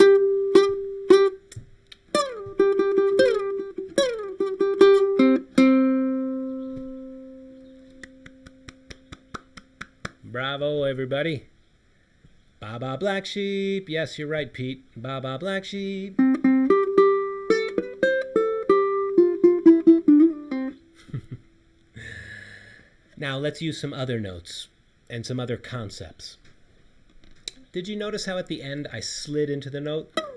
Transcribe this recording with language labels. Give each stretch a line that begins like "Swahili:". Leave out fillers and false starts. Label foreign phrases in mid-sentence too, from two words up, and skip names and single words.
English: Bravo, everybody. Ba-ba black sheep. Yes, you're right, Pete. Ba-ba black sheep. Now, let's use some other notes and some other concepts. Did you notice how at the end I slid into the note?